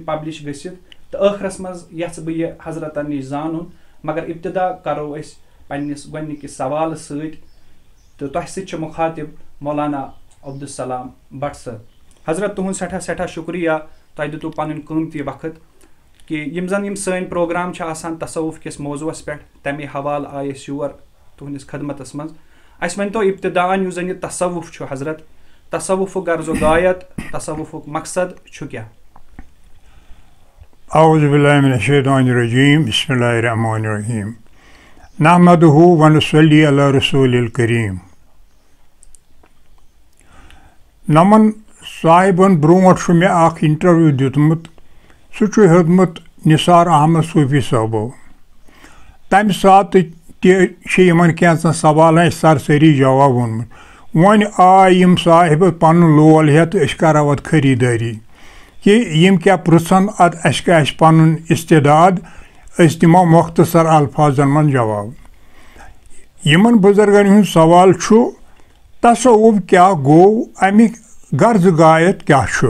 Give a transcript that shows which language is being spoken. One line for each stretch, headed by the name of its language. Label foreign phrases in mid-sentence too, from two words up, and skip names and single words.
Kashmiri: पब्लिश गसित तो आखरस मज यह बह यह हजरतन नश जानन मगर इब्तदा करो पन्निस गोडनिकिस सवाल सत तो तह सत मुखातिब मौलाना अब्दुलसलाम भट्ट साहब हजरत तुहद सठा सठा शुक्रिया तह दितु पन कीमती वक्त कि यम जन सन प्रोग्राम तसव्वुफ किस मौजूस पे तमे हवाल आय योर तुहदिस खदमतस मज अस वन तो इब्तदान यु जन तसव्वुफ हजरत तसव्वुफ गर्ज गायत तसव्वुफ मकसद क्या
Arabic: أعوذ بالله من الشيطان الرجيم بسم الله الرحمن الرحيم نحمده ونصلي على رسوله الكريم
Kashmiri: नमन साहिबन ब्रोट मे अख इंटरव्यू दितमुत सह हेतमुत निसार अहमद सूफी साहबो तम सात तमन कैंचन सवाल सरसरी जवाब वोनमुत वन आयम साहिब पन लोल हेत करो अत खरीदारी कि यम क्या पृछन अत पन इस्तेदाद दिमो मुख्तसर अल्फाजन मन जवाब यमन बुजुर्गन हुंद सवाल तसव्वुफ क्या गो अमिक गर्ज गायत क्या